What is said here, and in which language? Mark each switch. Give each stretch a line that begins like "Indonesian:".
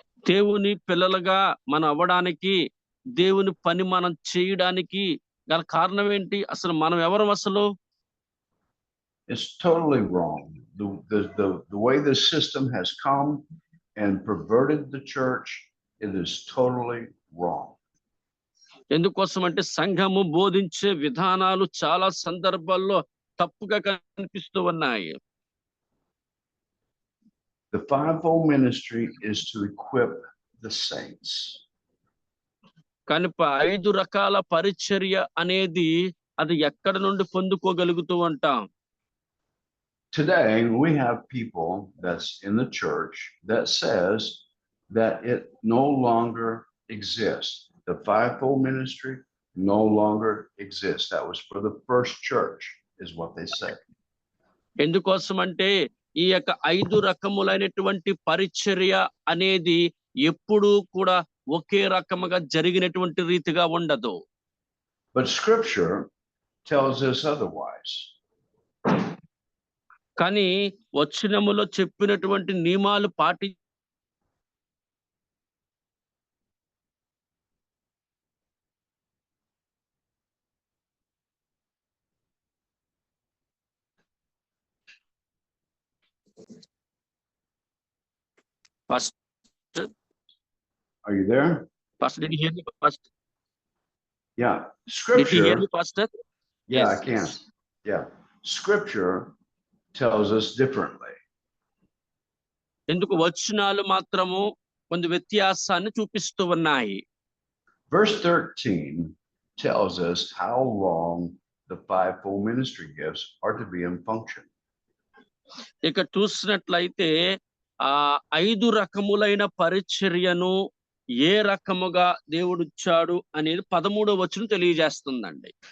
Telugu: దేవుని పిల్లలుగా మనం అవ్వడానికి, దేవుని పని మనం చేయడానికి గల కారణం ఏంటి? అసలు మనం ఎవరు అసలు?
English: It's totally wrong. The way the system has come and perverted the church, it is totally wrong.
Telugu: ఎందుకోసం అంటే సంఘము బోధించే విధానాలు చాలా సందర్భాల్లో తప్పుగా కనిపిస్తూ ఉన్నాయి.
English: The fivefold ministry is to equip the saints.
Telugu: కానీ 5 రకాల పరిచర్య అనేది అది ఎక్కడ నుండి పొందుకోగలుగుతూ ఉంటాం?
English: Today we have people that's in the church that says that it no longer exists. The fivefold ministry no longer exists. That was for the first church, is what they say.
Telugu: ఎందుకోసం అంటే ఈ యొక్క 5 రకములైనటువంటి పరిచర్య అనేది ఎప్పుడూ కూడా ఒకే రకముగా జరిగినటువంటి రీతిగా ఉండదు.
English: But scripture tells us otherwise.
Telugu: కానీ వచనములో చెప్పినటువంటి నియమాలు First,
English: Are you there? Pastor, did you hear me, Pastor? Yeah. Did you hear me, Pastor? Yeah, Yes, I can. yes. Yeah. Scripture tells us differently.
Telugu: ఎందుకు వచనాలు మాత్రము కొంత వ్యత్యాసాన్ని చూపిస్తూ ఉన్నాయి.
English: Verse 13 tells us how long the fivefold ministry gifts are to be in function.
Telugu: ఇక చూసినట్లయితే 5 రకములైన పరిచర్యను ఏ రకముగా దేవుడిచ్చాడు అనేది 13వ వచనం తెలియజేస్తుందండి.